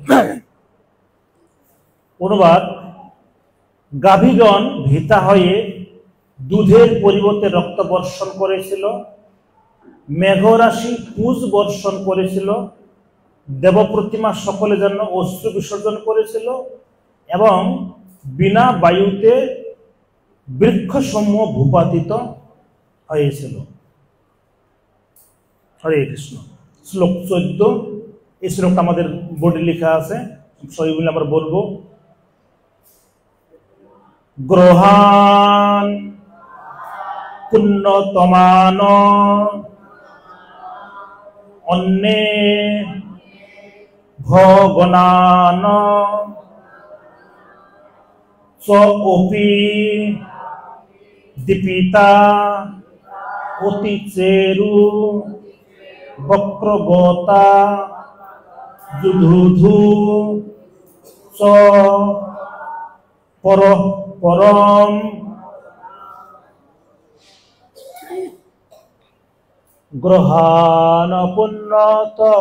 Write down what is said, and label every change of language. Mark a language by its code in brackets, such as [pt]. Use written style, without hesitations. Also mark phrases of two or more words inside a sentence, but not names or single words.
[bn] অনুবাদ: গাভীগণ ভীতা হয়ে দুধের পরিবর্তে রক্ত বর্ষণ করেছিল, মেঘরাশি পুজ বর্ষণ করেছিল, দেবপ্রতিমা সকলের জন্য অশ্রু বিসর্জন করেছিল এবং বিনা বায়ুতে বৃক্ষসমূহ ভূপাতিত হয়েছিল। হরে কৃষ্ণ। শ্লোক 14। এই শ্লোকটা আমাদের বোর্ডে লেখা আছে, সবগুলো আমরা বলবো। [sa] গ্রহান পুণ্যতমান অন্যে ভগনান চ অপি দীপিতা অতি চেরু বক্রগতা যুধুধু চ পরম গ্রহান পুণ্যত